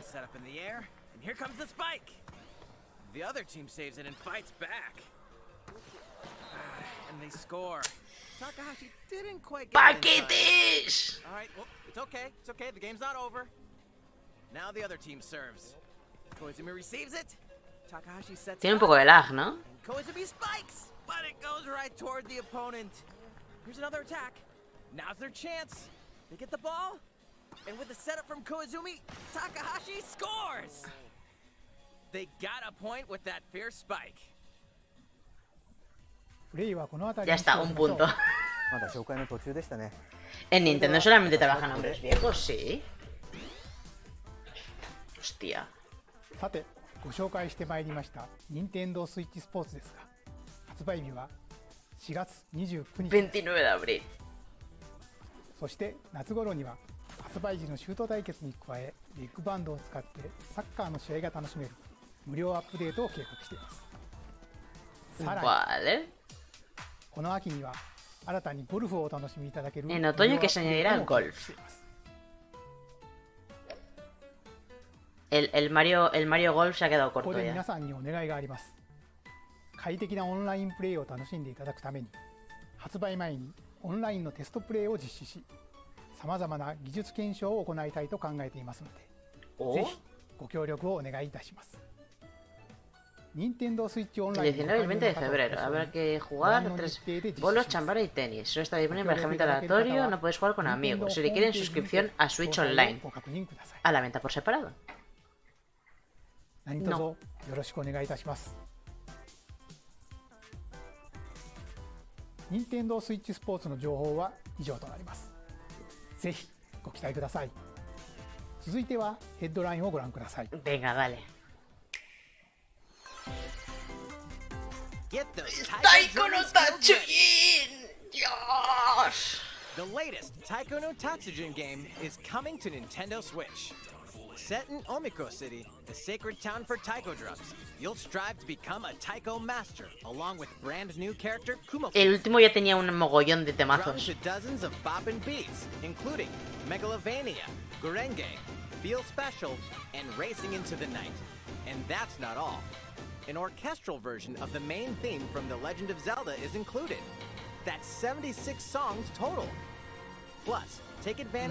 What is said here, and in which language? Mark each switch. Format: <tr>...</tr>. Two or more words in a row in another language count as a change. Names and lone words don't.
<en>Set up in the air, and here comes the spike. The other team saves it and fights back. And they score. Takahashi didn't quite get it in time.</en> <es>¡Paquetes!</es> <en>Alright, well, it's okay. It's okay. The game's not over. Now the other team serves. Koizumi receives it. Takahashi sets</en> <es>Tiene un</es> <en>it</en> <es>poco</es> <en>up.</en> <es>de lag, ¿no?</es> <en>And Koizumi spikes, but it goes right toward the opponent. Here's another attack. Now's their chance. They get the ball, and with the setup from Koizumi, Takahashi scores. They got a point with that fierce spike.</en> <ja>プレイはこの辺り</ja> <es>Ya</es> <ja>にして</ja> <es>está,</es> <ja>おき</ja> <es>un</es> <ja>ましょう。</ja> <es>punto.</es> <ja>まだ紹介の途中でしたね。</ja> <es>En Nintendo solamente trabajan hombres viejos, sí. Hostia.</es> <ja>さて、ご紹介してまいりました任天堂スイッチスポーツですが、発売日は4月29日。</ja> <es>29 de abril.</es> <ja>そして夏頃には発売時のシュート対決に加え、ビッグバンドを使ってサッカーの試合が楽しめる無料アップデートを計画しています。さらに、</ja> <es>Vale.</es> <ja>この秋には新たにゴルフをお楽しみいただける</ja> <es>En otoño que se añadirá el golf. El Mario Golf se ha quedado</es> <ja>ここ</ja> <es>corto</es> <ja>で</ja> <es>ya.</es> <ja>皆さんにお願いがあります。快適なオンラインプレイを楽しんでいただくために、発売前にオンラインのテストプレイを実施し、さまざまな技術検証を行いたいと考えていますので、 Oh. ぜひご協力をお願いいたします。任天堂スイッチオン</ja> <es>El</es> <ja>ライン</ja> <es>19 y el 20 de febrero. Habrá que jugar 3 bolos, chambara y tenis. Solo está disponible para reglamento aleatorio. No puedes jugar con amigos. Se requiere suscripción a Switch Online. A la venta por separado.</es> <ja>何卒よろしくお願いいたします。任天堂スイッチスポーツの情報は以上となります。ぜひご期待ください。続いてはヘッドラインをご覧ください。</ja> <es>Venga, dale.</es> <en>Get those Taiko no Tatsujin!</en> <es>Dios.</es> <en>The latest Taiko no Tatsujin game is coming to Nintendo Switch. Set in Omiko City, the sacred town for taiko drums, you'll strive to become a taiko master, along with brand new character Kumo.</en> <es>El último ya tenía un mogollón de</es> <en>Drum</en> <es>temazos.</es> <en>to dozens of boppin' beats, including Megalovania, Gurenge, Feel Special, and Racing into the Night. And that's not all. An orchestral version of the main theme from The Legend of Zelda is included. That's 76 songs total. Plus, take advantage</en>